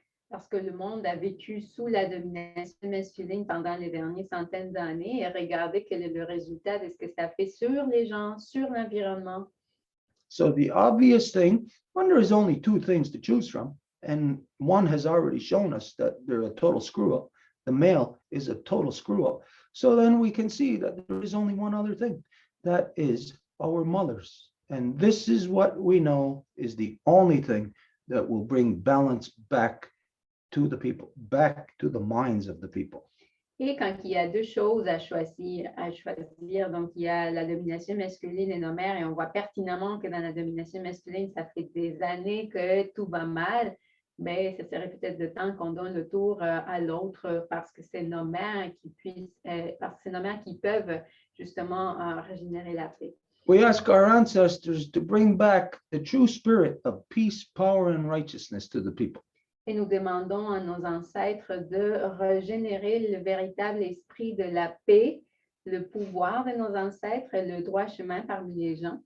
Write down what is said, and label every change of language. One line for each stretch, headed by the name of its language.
French: Parce que le monde a vécu sous la domination masculine pendant les dernières centaines d'années et regardez quel est le résultat de ce que ça fait sur les gens, sur l'environnement.
English: So the obvious thing, when there is only two things to choose from, and one has already shown us that they're a total screw up, the male is a total screw up. So then we can see that there is only one other thing, that is our mothers. And this is what we know is the only thing that will bring balance back to the people, back to the minds of the people.
French: Et quand il y a deux choses à choisir, donc il y a la domination masculine et nos mères, et on voit pertinemment que dans la domination masculine, ça fait des années que tout va mal, mais ça serait peut-être le temps qu'on donne le tour à l'autre parce que c'est nos mères qui peuvent justement régénérer la paix.
English: We ask our ancestors to bring back the true spirit of peace, power, and righteousness to the people.
French: Et nous demandons à nos ancêtres de régénérer le véritable esprit de la paix, le pouvoir de nos ancêtres et le droit chemin parmi les gens.